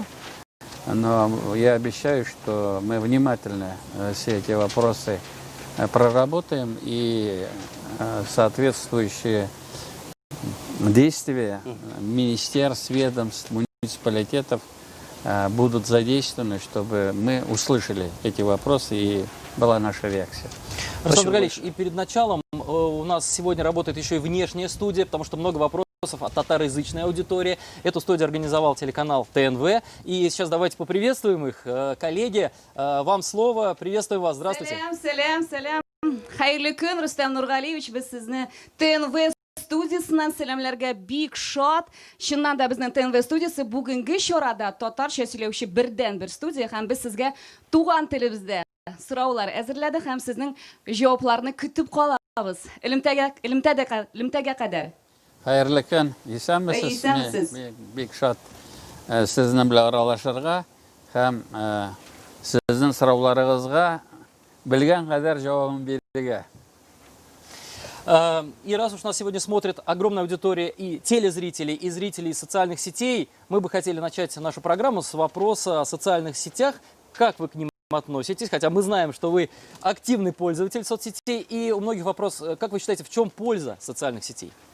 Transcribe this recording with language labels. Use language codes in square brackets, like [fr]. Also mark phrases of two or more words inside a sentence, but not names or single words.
[ru] Но я обещаю, что мы внимательно все эти вопросы проработаем и соответствующие действия министерств, ведомств, муниципалитетов будут задействованы, чтобы мы услышали эти вопросы и была наша реакция. Рустам Нургалиевич, и перед началом у нас сегодня работает еще и внешняя студия, потому что много вопросов от татароязычной аудитории. Эту студию организовал телеканал ТНВ. И сейчас давайте поприветствуем их. Коллеги, вам слово. Приветствуем вас. Здравствуйте. [tt] Сәлем. Хайырлы көн, Рустам Нургалиевич. Без сезне ТНВ студиясынан сәламләргә бик шат. Чыннан да безнең ТНВ студиясы бүгенге чарада татарча сөйләүче бердән-бер студия һәм без сезгә туган телебездә сораулар әзерләдек һәм сезнең җавапларны көтеп калабыз. Элемтәгә кадәр. Хайырлы көн, исәнмесез? Бик шат сезнең белән аралашырга һәм сезнең сорауларыгызга белгән кадәр җавабын бирергә. [ru] И раз уж нас сегодня смотрит огромная аудитория и телезрителей, и зрителей социальных сетей, мы бы хотели начать нашу программу с вопроса о социальных сетях. Как вы к ним относитесь? Хотя мы знаем, что вы активный пользователь соцсетей, и у многих вопрос, как вы считаете, в чем польза социальных сетей?